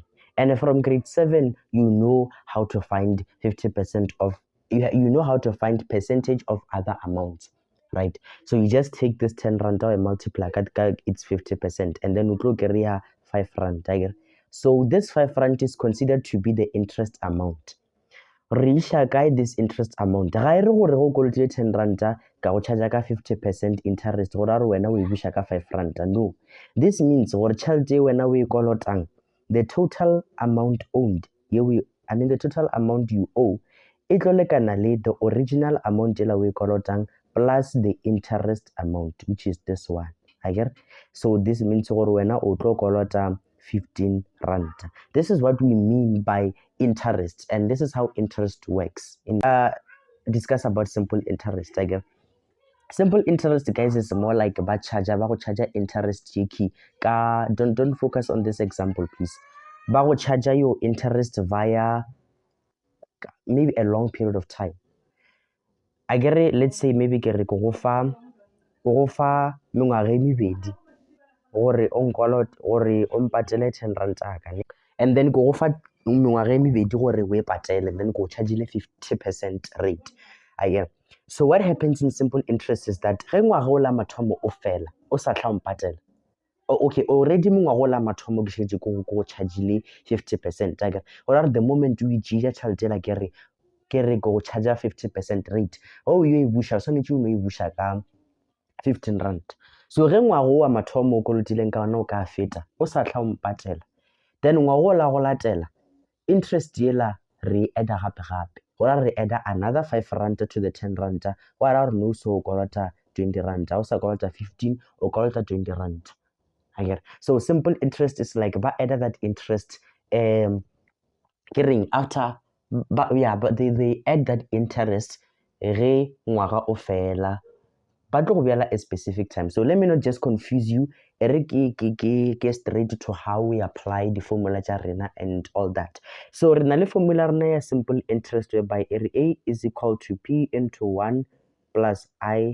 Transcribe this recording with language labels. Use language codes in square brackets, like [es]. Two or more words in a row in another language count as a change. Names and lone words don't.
[en] And from grade 7, you know how to find 50% of, you know how to find percentage of other amounts, right? So you just take this 10 rand and multiply, it's 50%, and then you get 5 rand. So this 5 rand is considered to be the interest amount. [nso] Reisha kae [en] this interest amount [nso] ga ere gore go kolotile 10 ranta ka go charge ka 50% interest gore are wena o e busha ka 5 ranta. [en] No, this means [nso] gore tšhelete wena o e kolotang, [en] the total amount owed, the total amount you owe [nso] e tlo lekana le [en] the original amount [nso] ela o e kolotang [en] plus the interest amount, which is this one. So this means [nso] gore wena o tlo kolota 15 rand. [en] This is what we mean by interest, and this is how interest works. Discuss about simple interest. Simple interest, guys, is more like about charge interest. Don't focus on this example, please. Bago charge your interest via maybe a long period of time. Let's say maybe [nso] ke re go fa mengwaga e mebedi gore o nkolot gore o mpatele 10 rand [en] and then [nso] go fa mengwaga e mebedi gore o e patele, [en] and then [nso] go charge le 50% rate. [en] So what happens in simple interest is that [nso] ge ngwaga o la mathomo o fela o sa tla mpatela, [en] okay, already [nso] mengwaga o la mathomo ke shetse go charge le 50%. [en] Or the moment we [nso] jija tšhelete la ke re go charge 50% rate, o yo e busha swanetse o no e busha ka 15 rand. So ge ngwaga wa mathomo o kolotileng ka ona o ka feta o sa tla mpatela, then ngwaga o la go latela interest yela re add gape gore re [en] add another 5 rand to the 10 rand, [nso] wa ra re no so o kolota 20 rand, o sa kolota 15 o kolota 20 rand. [en] So simple interest is like ba add that interest after but they add that interest [nso] ge ngwaga o fela [en] but go be a specific time. So let me not just confuse you. Get straight to how we apply the formula and all that. So the formula is simple interest whereby A is equal to P into 1 plus I.